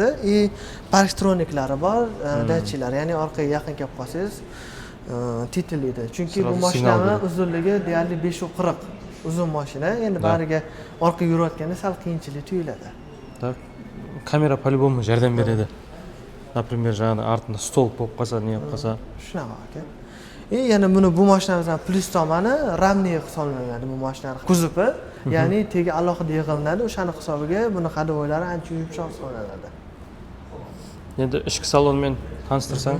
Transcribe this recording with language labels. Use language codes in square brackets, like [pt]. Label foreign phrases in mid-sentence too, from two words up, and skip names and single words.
[uz] Parktroniklari bor, datchiklari. Ya'ni orqaga yaqin kelib qolsangiz titillaydi. Chunki bu mashinaning uzunligi deyarli 540. Uzun mashina. Endi bariga orqaga yurayotganda sal qiyinchilik tuyuladi. Так, kamera по-любому yordam beradi. Например, [kk] жаңағы артында [uz] stol bo'lib qolsa, ne bo'lib qolsa. Shunaqa aka. Yana buni bu mashinamizdan plyus tomoni ramli hisoblanadi bu mashinaning kuzovi, ya'ni tegi alohida yig'ilinadi. O'shaning hisobiga buni hadovoylari ancha yumshoq hisoblanadi. Endi ichki salonmen tanishtirsangiz.